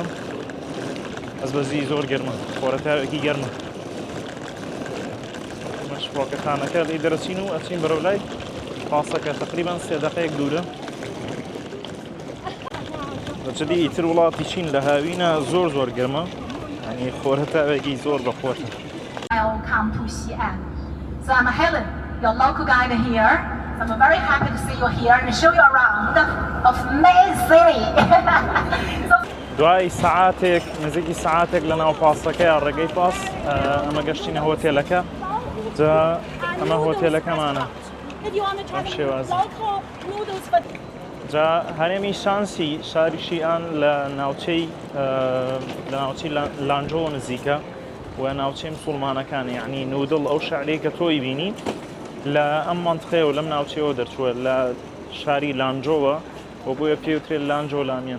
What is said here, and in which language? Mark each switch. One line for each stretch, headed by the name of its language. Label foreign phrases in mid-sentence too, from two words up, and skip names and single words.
Central Kurdish: ئەس بەزی زۆر گەرمە، خۆرەتاوێکی گەرمە. ئەمەش فڕۆکەخانەکە لێ دەرەچین و ئەچین بەرەو لای پاسەکە تقریبان 3 دقەیەک دوورە. بەجددی ئیتر وڵاتی چین لە هاوینە زۆر گەرمە، ینی خۆرەتاوێکی زۆر بەخۆرە.
English: I'll come to Xi'an. So I'm Helen, your local guide here. So I'm very happy to see you here and show you around of Main City. So
Central Kurdish: دوای سعاتێک نزیکی سعاتێک لە ناو پاسەکەی ڕێگەی پاس ئەمە گەشتینە هۆتێلەکە. جا ئەمە هۆتێلەکەمانە.
English: if you want to try
Central Kurdish: شێوازە.
English: local noodles for
Central Kurdish: جا هەرێمی شانسی شاری شیئان لە ناوچەی لانجۆ نزیکە و ناوچەی مسڵمانەکان، یعنی نودڵ ئەو شعرەی کە تۆی بینی لە ئەم مەنتقەیە و لەم ناوچەیەوە دەرچووە لە شاری لانجۆوە و بۆیە پێوترێت لانجۆ لامیان.